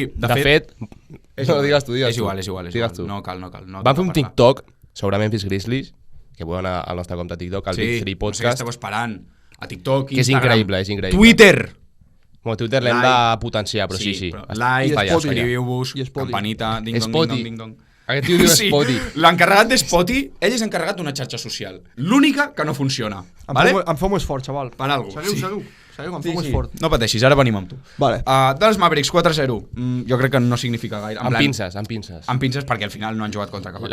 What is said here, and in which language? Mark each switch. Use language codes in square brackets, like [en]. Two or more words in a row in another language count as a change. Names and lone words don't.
[ca] De fet, no, digues tu. És igual. Digues tu. No cal. No Van fer un toca parlar. TikTok sobre Memphis Grizzlies, que podeu anar al nostre compte TikTok, al Big 3 No sé què Podcast, esteu esperant. A TikTok, que és Instagram, increïble. Twitter. Bueno, Twitter l'hem de Like. potenciar, però sí. Però Està like, allà, subscriviu-vos, I Spotify. campanita, ding-dong, Spotify. ding-dong, ding-dong. Aquest tio diu Sí, Spotify. l'encarregat d'Spotify, ell és encarregat d'una xarxa social. L'única que no funciona. Vale? Em feu més fort, xaval. Per algo. Seguiu. Saps? Quan fem fort. No pateixis, ara venim amb tu. Vale. Dels Mavericks 4-0, jo crec que no significa gaire. Amb pinces. Amb pinces perquè al final no han jugat contra cap equip.